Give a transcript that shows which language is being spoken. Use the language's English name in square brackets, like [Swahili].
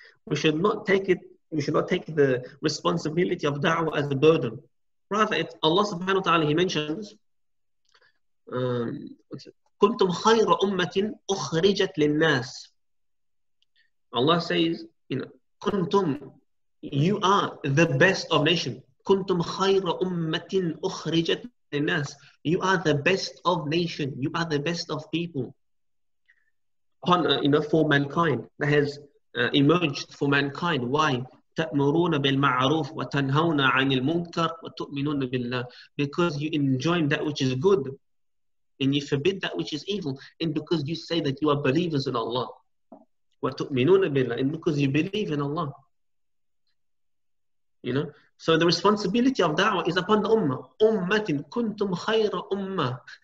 [English] We should not take the responsibility of da'wah as a burden. Rather, it's Allah subhanahu wa ta'ala, He mentions, [Arabic] كنتم خير أمة أخرجت للناس. [English] Allah says, كنتم, you are the best of nations. [Arabic] كنتم خير أمة أخرجت للناس. [English] You are the best of nation. You are the best of people. For mankind, that has emerged for mankind. Why? [Arabic] تأمرون بالمعروف وتنهون عن المنكر وتؤمنون بالله. [English] Because you enjoin that which is good and you forbid that which is evil, and because you say that you are believers in Allah. [Arabic] وتؤمنون بالله, [English] and because you believe in Allah. So the responsibility of da'wah is upon the ummah. [Arabic] Ummatin kuntum khayra ummah.